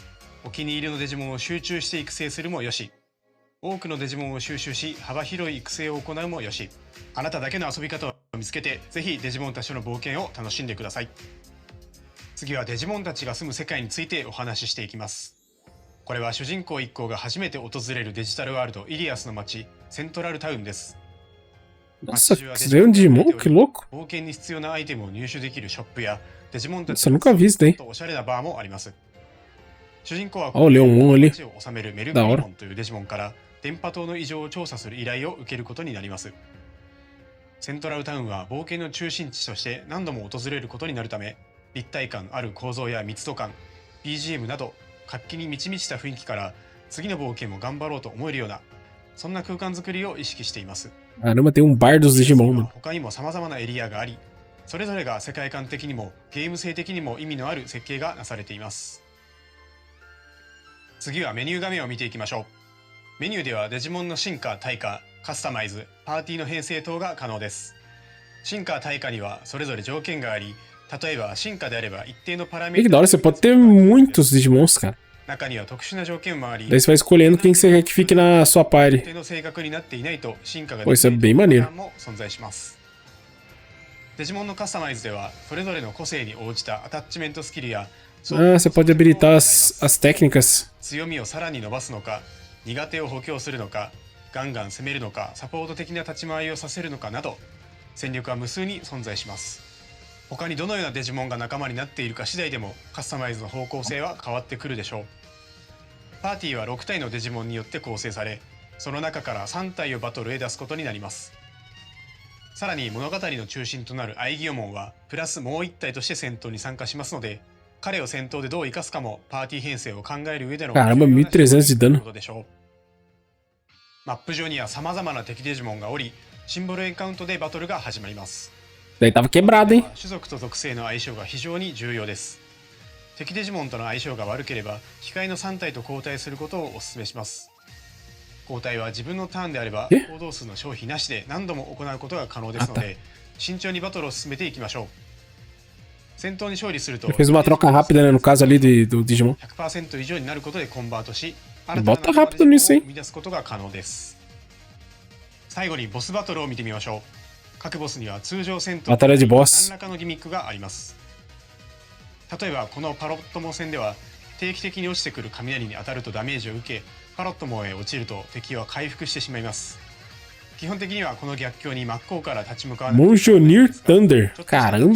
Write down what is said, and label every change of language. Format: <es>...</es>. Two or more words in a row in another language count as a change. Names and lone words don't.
<ja>お気に入りのデジモンを集中して育成するもよし、多くのデジモンを収集し幅広い育成を行うもよし、あなただけの遊び方を見つけて、ぜひデジモンたちとの冒険を楽しんでください。次はデジモンたちが住む世界についてお話ししていきます。これは主人公一行が初めて訪れるデジタルワールドイリアスの街セントラルタウンです。</ja> <pt>Nossa, isso daí é um Digimon? Que louco.</pt> <ja>冒険に必要なアイテムを入手できるショップやデジモンたち</ja> <pt>Nossa, eu nunca vi isso daí.</pt> <ja>おしゃれなバーもあります。主人公は</ja> <pt>Ó, o Leomon ali.</pt> <ja>街を治めるメル</ja> <pt>Da</pt> <ja>グリ</ja> <pt>hora.</pt> <ja>モンというデジモンから電波塔の異常を調査する依頼を受けることになります。セントラルタウンは冒険の中心地として何度も訪れることになるため、立体感ある構造や密度感、 BGM など活気に満ち満ちた雰囲気から次の冒険も頑張ろうと思えるような、そんな空間づくりを意識しています。</ja> <pt>Caramba, tem bar dos Digimon, mano.</pt> <ja>他にも様々なエリアがあり、それぞれが世界観的にもゲーム性的にも意味のある設計がなされています。次はメニュー画面を見ていきましょう。メニューではデジモンの進化、退化、カスタマイズ、パーティーの編成等が可能です。進化、退化にはそれぞれ条件があり、例えば進化であれば一定のパラメ</ja> <pt>E</pt> <ja>ー</ja> <pt>que</pt> <ja>タ</ja> <pt>da hora, você pode ter muitos Digimons, cara.</pt> <ja>中には特殊な条件もあり、</ja> <pt>Daí você vai escolhendo quem você quer que fique na sua</pt> <ja>一</ja> <pt>party.</pt> <ja>定の性格になっていないと進化が</ja> <pt>Pô,</pt> <ja>で</ja> <pt>isso</pt> <ja>き</ja> <pt>é</pt> <ja>ない</ja> <pt>bem</pt> <ja>パタ</ja> <pt>maneiro.</pt> <ja>ーンも存在します。デジモンのカスタマイズではそれぞれの個性に応じたアタッチメントスキルや</ja> <pt>Ah, você pode habilitar as técnicas.</pt> <ja>強みをさらに伸ばすのか、苦手を補強するのか、ガンガン攻めるのか、サポート的な立ち回りをさせるのかなど、戦力は無数に存在します。他にどのようなデジモンが仲間になっているか次第でもカスタマイズの方向性は変わってくるでしょう。パーティーは6体のデジモンによって構成され、その中から3体をバトルへ出すことになります。さらに物語の中心となるアイギオモンはプラスもう1体として戦闘に参加しますので、彼を戦闘でどう生かすかもパーティー編成を考える上での</ja> <pt>Caramba, 1300 de dano.</pt> <ja>ことでしょう。マップ上には様々な敵デジモンがおり、シンボルエンカウントでバトルが始まります。</ja> <pt>Daí tava quebrado, hein?</pt> <ja>種族と属性の相性が非常に重要です。敵デジモンとの相性が悪ければ控えの3体と交代することをお勧めします。交代は自分のターンであれば行動数の消費なしで何度も行うことが可能ですので、慎重にバトルを進めていきましょう。戦闘に勝利すると</ja> <pt>Fez uma troca rápida, né? No caso ali do Digimon.</pt> <ja>100% 以上になることでコンバートし、</ja> <pt>Bota rápido nisso, hein?</pt> <ja>生み出すことが可能です。最後にボスバトルを見てみましょう。各ボスには通常戦闘</ja> <pt>Batalha de boss.</pt> <ja>何らかのギミックがあります。例えばこのパロットモ戦では定期的に落ちてくる雷に当たるとダメージを受け、パロットモへ落ちると敵は回復してしまいます。基本的にはこの逆境に真っ向から立ち向かわない</ja> <pt>Monjoneer Thunder. Caramba.</pt>